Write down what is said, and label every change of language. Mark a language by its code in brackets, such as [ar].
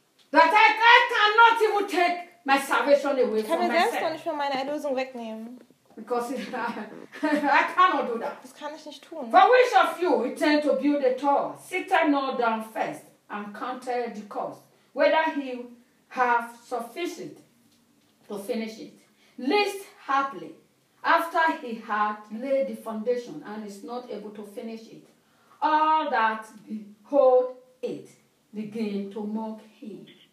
[en] That I cannot even take my salvation away from myself. [de] Kann mir selbst noch nicht von meiner Erlösung wegnehmen. [en] Because I cannot do that. [de] Das kann ich nicht tun. [en] For which of you intend to build a tower, sit not down first and count the cost, whether he have sufficient to finish it. Least happily, after he had laid the foundation and is not able to finish it, all that behold it begin to mock him.